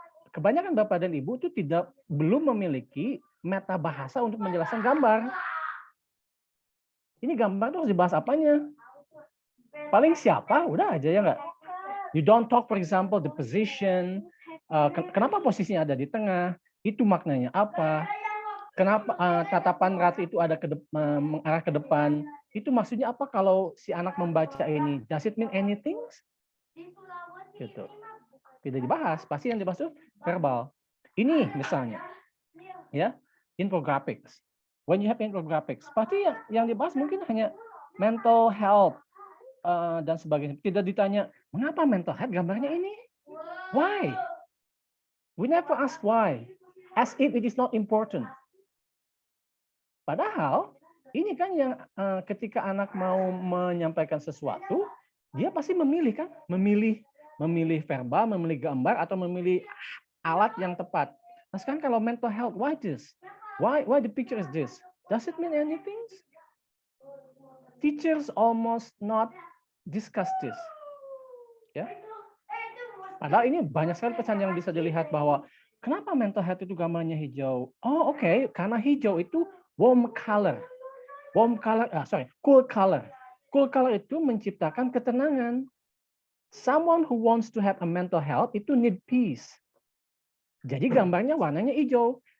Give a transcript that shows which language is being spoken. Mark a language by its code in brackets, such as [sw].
[id] Kebanyakan Bapak dan Ibu itu belum memiliki meta bahasa untuk menjelaskan gambar. Ini gambar tuh harus dibahas apanya? Paling siapa? Udah aja ya nggak? [en] You don't talk, for example, the position. [id] Kenapa posisinya ada di tengah? Itu maknanya apa? Kenapa tatapan ratu itu ada mengarah ke depan? Itu maksudnya apa kalau si anak membaca ini? [en] Does it mean anything? [id] Gitu. Tidak dibahas. Pasti yang dibahas itu verbal. Ini misalnya, ya, infographics. [en] When you have infographics, [id] pasti yang dibahas mungkin hanya mental health dan sebagainya. Tidak ditanya, mengapa mental health gambarnya ini? [en] Why? We never ask why. As if it is not important. [id] Padahal, ini kan yang ketika anak mau menyampaikan sesuatu, dia pasti memilih kan? Memilih verbal, memilih gambar, atau memilih alat yang tepat. Nah sekarang kalau [en] mental health, why this? Why the picture is this? Does it mean anything? Teachers almost not discuss this. [id] Ya. Padahal ini banyak sekali pesan yang bisa dilihat bahwa kenapa mental health itu gambarnya hijau? Oh oke, karena hijau itu warm color. Cool color. Cool color itu menciptakan ketenangan. [en] Someone who wants to have a mental health [id] itu [en] need peace. [id] Jadi gambarnya warnanya hijau.